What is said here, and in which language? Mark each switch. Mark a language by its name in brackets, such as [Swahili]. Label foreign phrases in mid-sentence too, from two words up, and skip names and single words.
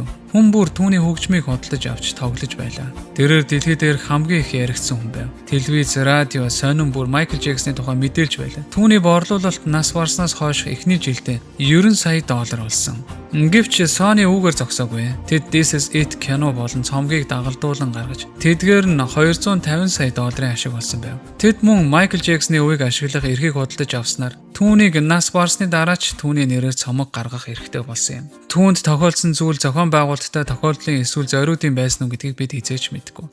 [Mongolian] Хүн бүр түүний хөгжмийг худалдаж авч тоглож байлаа. Тэрээр дэлхий дээрх хамгийн их яригдсан хүн байв. Телевиз, радио, сонин бүр Майкл Джексны тухай мэдээлж байлаа. Түүний борлуулалт нас барснаас хойш эхний жилдээ $90 сая болсон. Гэвч Sony үүгээр зогсоогүй. Тэд This is it кино болон цомгийг дагалдуулан гаргаж тэдгээр нь $250 сая ашиг болсон байв. Тэд мөн Майкл Джексны үеийг ашиглах эрхийг худалдаж авснаар түүнийг нас барсны дараа ч түүний нэрээр цомог гаргах эрхтэй болсон юм. Түүнд тохиолдсон зүйл зохион байгуулалттай тохиолдлын эсвэл зориудын байсан уу гэдгийг бид хизээч мэдгүй.